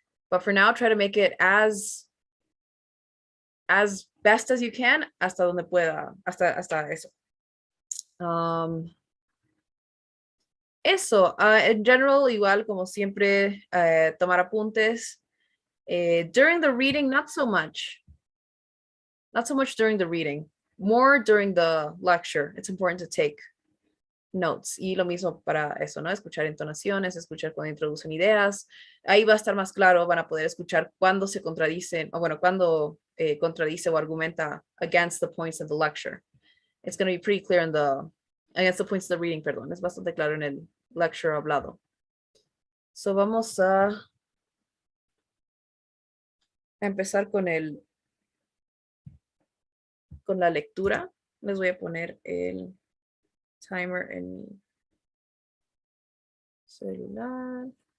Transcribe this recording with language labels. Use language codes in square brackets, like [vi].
[en] But for now, try to make it as best as you can [es] hasta donde pueda, hasta eso. Eso, en general, igual como siempre, tomar apuntes. [en] During the reading, not so much. Not so much during the reading, more during the lecture. It's important to take notes. [es] Y lo mismo para eso, ¿no? Escuchar entonaciones, escuchar cuando introducen ideas. Ahí va a estar más claro, van a poder escuchar cuándo se contradicen, o bueno, cuándo contradice o argumenta [en] against the points of the lecture. It's going to be pretty clear in the, against the points of the reading, perdón. [es] Es bastante claro en el lecture hablado. So vamos a empezar con la lectura. Les voy a poner el timer en mi celular.